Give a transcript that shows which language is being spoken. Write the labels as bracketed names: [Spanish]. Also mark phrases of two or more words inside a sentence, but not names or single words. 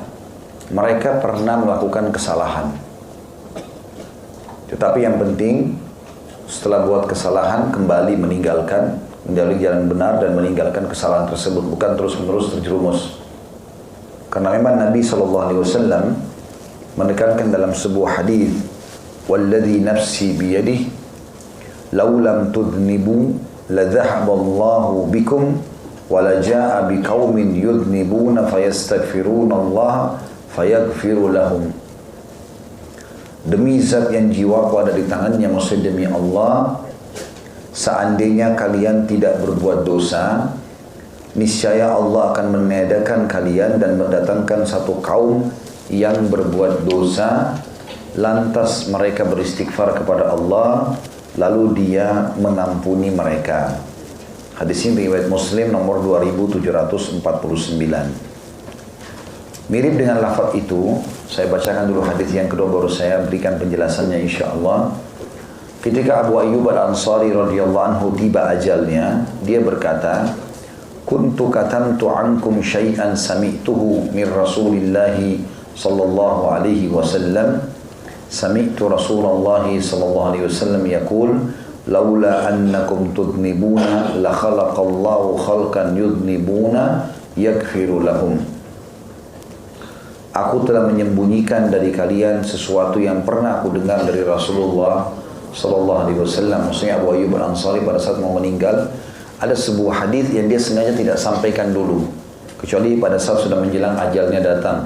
[Indonesian] Mereka pernah melakukan kesalahan, tetapi yang penting setelah buat kesalahan kembali meninggalkan, menjalani jalan benar dan meninggalkan kesalahan tersebut, bukan terus-menerus terjerumus. Karena memang Nabi SAW menekankan dalam sebuah hadis, [Arabic] "والذي نفسي بيده لو لم تذنبوا لذهب الله بكم ولجاء بقوم يذنبون فيستغفرون الله فيغفر لهم." [Indonesian] Demi zat yang jiwaku ada di tangannya, maksud demi Allah, seandainya kalian tidak berbuat dosa, niscaya Allah akan meniadakan kalian dan mendatangkan satu kaum yang berbuat dosa, lantas mereka beristighfar kepada Allah, lalu Dia mengampuni mereka. Hadis ini riwayat Muslim nomor 2749. Mirip dengan lafaz itu, saya bacakan dulu hadis yang kedua, baru saya berikan penjelasannya insyaallah. Ketika Abu Ayyub Al-Ansari [Arabic] رضي الله عنه [Indonesian] tiba ajalnya, dia berkata, [Arabic] "كنت كتمت عنكم شيئا سمعته من رسول الله صلى الله عليه وسلم. سمعت رسول الله صلى الله عليه وسلم يقول لولا أنكم تذنبون لخلق الله خلقا يذنبون يغفر لهم." [Indonesian] Aku telah menyembunyikan dari kalian sesuatu yang pernah aku dengar dari Rasulullah [Arabic] صلى الله عليه وسلم. [Indonesian] Maksudnya Abu Ayyub Al-Ansari pada saat mau meninggal, ada sebuah hadis yang dia sengaja tidak sampaikan dulu, kecuali pada saat sudah menjelang ajalnya datang.